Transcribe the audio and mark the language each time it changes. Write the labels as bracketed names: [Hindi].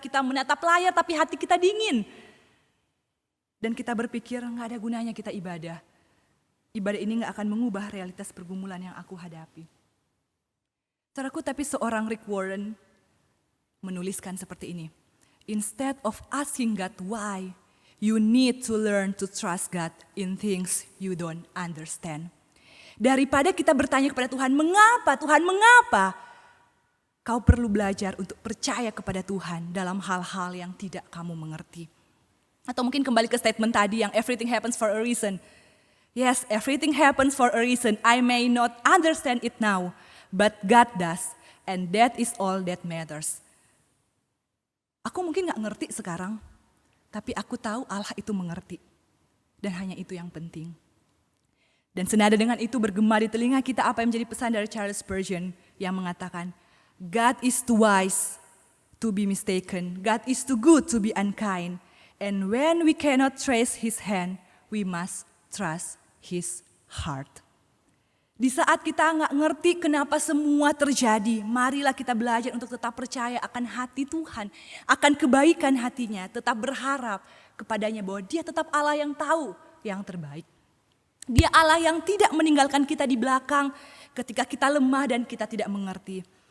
[Indonesian] Kita menatap layar tapi hati kita dingin. Dan kita berpikir gak ada gunanya kita ibadah. Ibadah ini gak akan mengubah realitas pergumulan yang aku hadapi. Saudaraku, tapi seorang Rick Warren menuliskan seperti ini. [English] Instead of asking God why, you need to learn to trust God in things you don't understand. [Indonesian] Daripada kita bertanya kepada Tuhan, mengapa? Kau perlu belajar untuk percaya kepada Tuhan dalam hal-hal yang tidak kamu mengerti. Atau mungkin kembali ke statement tadi yang [English] everything happens for a reason. Yes, everything happens for a reason. I may not understand it now, but God does. And that is all that matters. [Indonesian] Aku mungkin gak ngerti sekarang, tapi aku tahu Allah itu mengerti. Dan hanya itu yang penting. Dan senada dengan itu bergema di telinga kita apa yang menjadi pesan dari Charles Spurgeon yang mengatakan, [English] God is too wise to be mistaken. God is too good to be unkind. And when we cannot trace his hand, we must trust his heart. [Indonesian] Di saat kita nggak ngerti kenapa semua terjadi, marilah kita belajar untuk tetap percaya akan hati Tuhan, akan kebaikan hatinya, tetap berharap kepadanya bahwa dia tetap Allah yang tahu yang terbaik. Dia Allah yang tidak meninggalkan kita di belakang ketika kita lemah dan kita tidak mengerti.